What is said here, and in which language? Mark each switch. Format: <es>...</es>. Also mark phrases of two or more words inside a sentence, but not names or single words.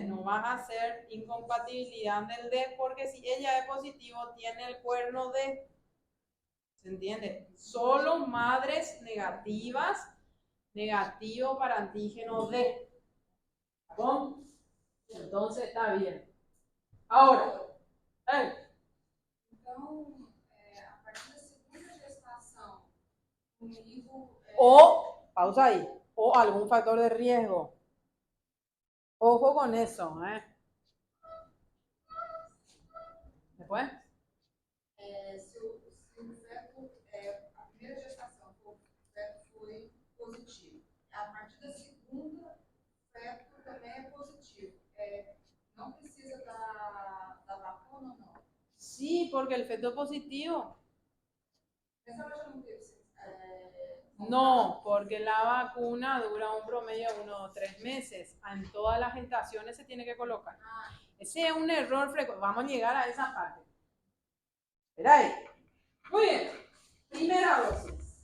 <es>No va a ser incompatibilidad del D porque si ella es positivo, tiene el cuerno D. ¿Se entiende? Solo madres negativas, negativo para antígeno D. ¿Cómo? Entonces está bien. Ahora,</es> <pt>Então, a partir da segunda gestação, comigo. o,</pt> <es>pausa ahí, o algún factor de riesgo. Ojo con eso, ¿eh? Después.</es> <pt>Se o feto, a primeira gestação, o feto foi positivo. A partir da segunda, o feto também é positivo. Não precisa da vacuna ou não?</pt> <es>Sí, porque el feto es positivo.</es> <pt>Mas ela já não teve.</pt> <es>No, porque la vacuna dura un promedio de 1 o 3 meses. En todas las gestaciones se tiene que colocar. Ese es un error frecuente. Vamos a llegar a esa parte. Espera ahí. Muy bien. Primera dosis.</es>